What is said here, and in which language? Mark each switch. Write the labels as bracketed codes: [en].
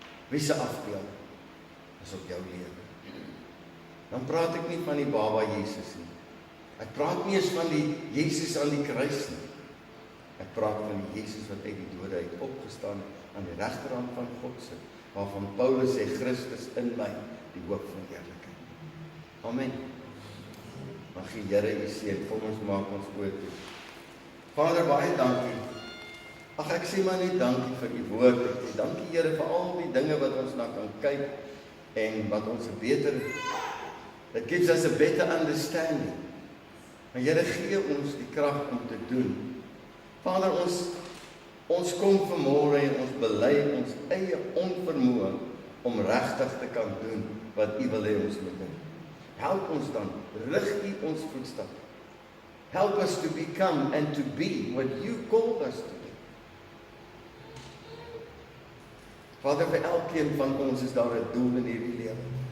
[af] Wie se afbeelding is op jou lewe? Dan praat ek nie van die baba Jesus nie. Ek praat nie eens van die Jesus aan die kruis nie. Ek praat van die Jesus wat uit die dode uit opgestaan aan die regterhand van God sit, waarvan Paulus sê, Christus in my, die hoop van eerlikheid. Amen. Mag die Here u seën. Kom ons maak ons oë toe. Vader, baie dankie. Ag, ek sê maar net dankie vir u woord. Dankie Here vir al die dinge wat ons na kan kyk en wat ons beter, [en] that gives us a better understanding. [af] Maar Here, gee ons die krag om te doen. Vader, ons kom vanmôre en ons bely ons eie onvermoë om regtig te kan doen wat u wil hê ons moet doen. Help ons dan, rig u ons voetstap. [en] Help us to become and to be what you called us to be. [af] Vader, vir elkeen van ons is daar 'n doel in hierdie lewe.